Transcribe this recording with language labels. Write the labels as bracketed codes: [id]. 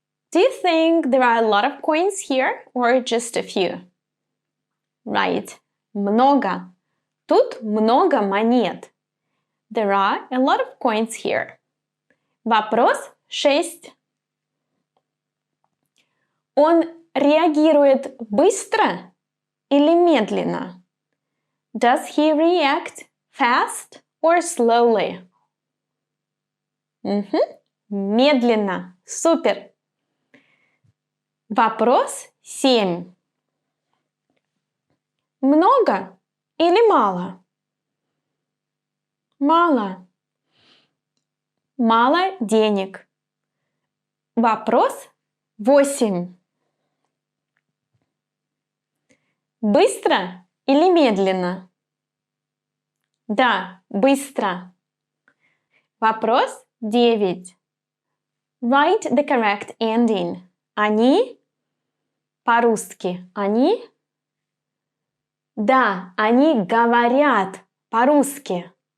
[en] Do you think there are a lot of coins here or just a few? [ru] Right. Много. Тут много монет. [en] There are a lot of coins here. [ru] Вопрос 6. Он реагирует быстро или медленно? [en] Does he react fast or slowly? [ru] Медленно. Супер. Вопрос 7. Много или мало? Мало. Мало денег. Вопрос 8. Быстро или медленно? Да, быстро. Вопрос 9. [en] Write the correct ending. [ru] Они по-русски. Они? Да, они говорят по-русски.